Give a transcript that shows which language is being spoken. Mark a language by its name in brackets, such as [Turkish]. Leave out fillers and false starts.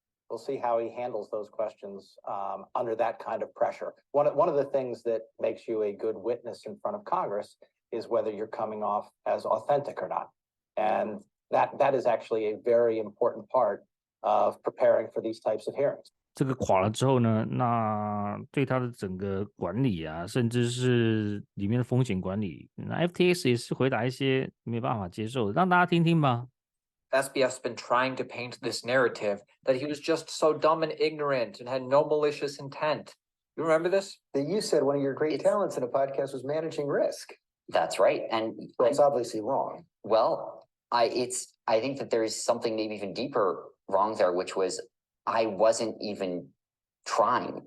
[English] We'll see how he handles those questions under that kind of pressure. One of the things that makes you a good witness in front of Congress is whether you're coming off as authentic or not. And that is actually a very important part of preparing for these types of hearings. [Chinese] 这个垮了之后呢，那对他的整个管理啊，甚至是里面的风险管理，那 FTX 也是回答一些没办法接受的，让大家听听吧。 [English] SBF's been trying to paint this narrative that he was just so dumb and ignorant and had no malicious intent. You remember this? That you said one of your great talents in a podcast was managing risk. That's right. And it's obviously wrong. Well, I think that there is something maybe even deeper wrong there, which was I wasn't even trying.